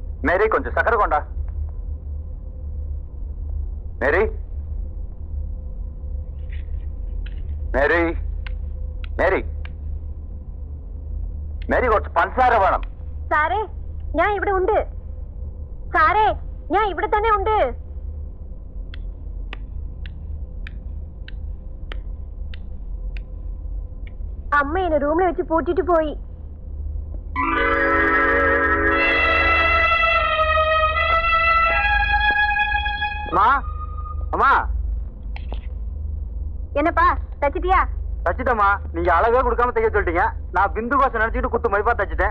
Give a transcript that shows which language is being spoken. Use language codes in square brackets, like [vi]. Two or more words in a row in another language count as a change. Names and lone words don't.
[ta] மேரி கொஞ்சம் சக்கரை கொண்டா. மேரி மேரி மேரி [ml] മേരി കുറച്ച് പഞ്ചസാര വേണം. സാറേ ഞാൻ ഇവിടെ ഉണ്ട്. സാറേ ഞാൻ ഇവിടെ തന്നെ ഉണ്ട്. അമ്മ എന്നെ റൂമിൽ വെച്ച് പൂട്ടിട്ട് പോയി. [ta] அம்மா என்னப்பா தச்சிட்டியா? தச்சிட்டமா. நீங்க அளவே கொடுக்காம தைக்க சொல்லிட்டீங்க. நான் பிந்து கோசம் நினைச்சிட்டு குத்து மதிப்பா தச்சிட்டேன்.